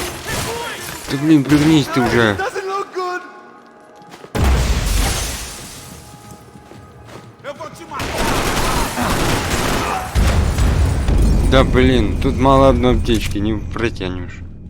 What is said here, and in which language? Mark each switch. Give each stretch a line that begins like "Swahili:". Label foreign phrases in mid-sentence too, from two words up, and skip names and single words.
Portuguese: Recue!
Russian: Да блин, пригнись ты уже.
English: Doesn't look good!
Portuguese: Eu vou te matar!
Russian: Да блин, тут мало одной аптечки, не протянешь.